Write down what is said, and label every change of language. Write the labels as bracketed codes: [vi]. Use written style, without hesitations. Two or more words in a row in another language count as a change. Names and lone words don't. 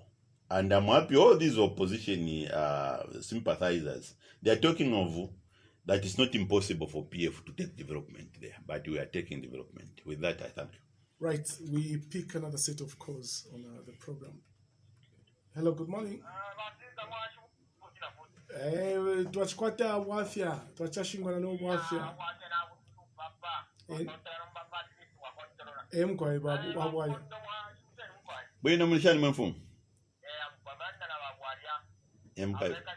[en] And I'm happy all these opposition sympathizers, they are talking of that it's not impossible for PF to take development there, but we are taking development. With that, I thank you. Right, we pick another set of calls on the program. Hello, good morning. [bem] Twachikwata wafya, twachashingwana no wafya. Mkwai babu wabwaya. Bwino mulishani mfumu. Mkwai.